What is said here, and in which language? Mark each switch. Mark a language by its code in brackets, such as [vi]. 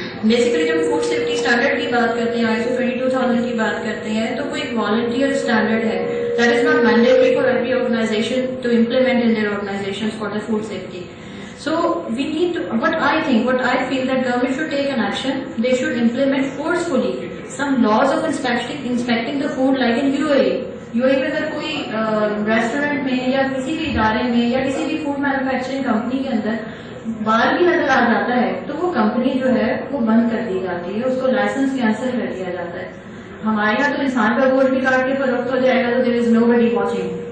[hi] Basically जब food safety standard की बात करते हैं, ISO 22000 की बात करते हैं, तो वो एक वॉलंटियर स्टैंडर्ड है. [en] That is not mandatory for every organisation to implement in their organisations for the food safety. So we need to, what I feel that government should take an action. They should implement forcefully some laws of inspecting the food like in UAE. [hi] UAE में अगर कोई restaurant में या किसी भी इदारे में या किसी भी फूड मैन्युफैक्चरिंग कंपनी के अंदर बाल भी नजर आ जाता है तो वो कंपनी जो है वो बंद कर दी जाती है, उसको लाइसेंस कैंसिल कर दिया जाता है. हमारे यहाँ तो इंसान का गोश्त भी काट के फरोख्त हो जाएगा तो [en] There is nobody watching.